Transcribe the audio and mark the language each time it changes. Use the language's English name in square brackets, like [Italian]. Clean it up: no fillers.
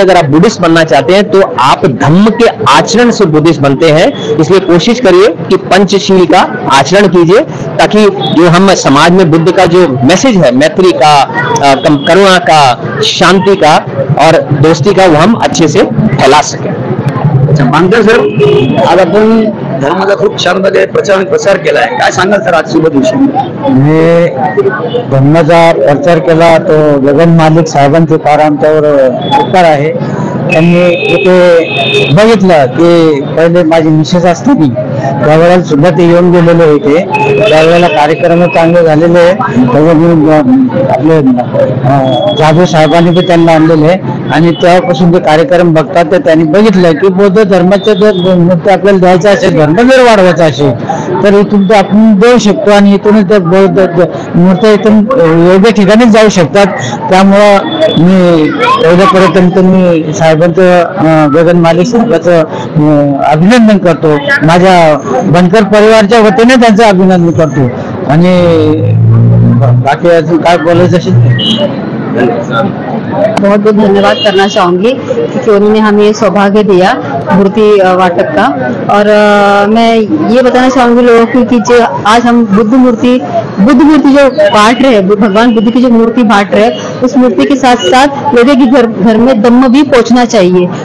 [Hindi] अगर आप बुद्धिस्ट बनना चाहते हैं तो आप धम्म के आचरण से बुद्धिस्ट बनते हैं। इसलिए कोशिश करिए कि पंचशील का आचरण कीजिए, ताकि जो हम समाज में बुद्ध का जो मैसेज है, मैत्री का, करुणा का, शांति का और दोस्ती का, वो हम अच्छे से फैला सकें। [Marathi] मानकर सर, आज आपण धर्माचा खूप छान प्रकारे प्रचार आणि प्रसार केला आहे, काय सांगाल सर आज शुभ दिवशी? मी धर्माचा प्रचार केला तो गगन मालिक साहेबांचे फार आमच्यावर उपकार आहे। त्यांनी इथे बघितलं की पहिले माझी मिसेस असताना त्यावेळेला सुद्धा ते येऊन गेलेले होते, त्यावेळेला कार्यक्रम चांगले झालेले, आपले जाधव साहेबांनी पण त्यांना आणलेले आणि तेव्हापासून ते कार्यक्रम बघतात तर त्यांनी बघितलं की बौद्ध धर्माच्या जर मूर्ती आपल्याला द्यायचा असेल, धर्म जर वाढवायचा असेल तर इथून ते आपण देऊ शकतो आणि इथूनच त्या बौद्ध मूर्त्या इथून योग्य ठिकाणीच जाऊ शकतात। त्यामुळं मी पहिल्यापर्यंत मी साहेबांचं, गगन मालिक साहेबांचं अभिनंदन करतो, माझ्या बनकर परिवारच्या वतीने त्यांचं अभिनंदन करतो आणि बाकी अजून काय बोलायचं असेल। [Hindi] बहुत बहुत धन्यवाद करना चाहूँगी क्योंकि उन्होंने हमें ये सौभाग्य दिया मूर्ति वाटक का। और मैं ये बताना चाहूँगी लोगों को कि जो आज हम बुद्ध मूर्ति जो बांट रहे हैं, भगवान बुद्ध की जो मूर्ति बांट रहे हैं, उस मूर्ति के साथ साथ लोगों के घर में धम्म भी पहुँचना चाहिए।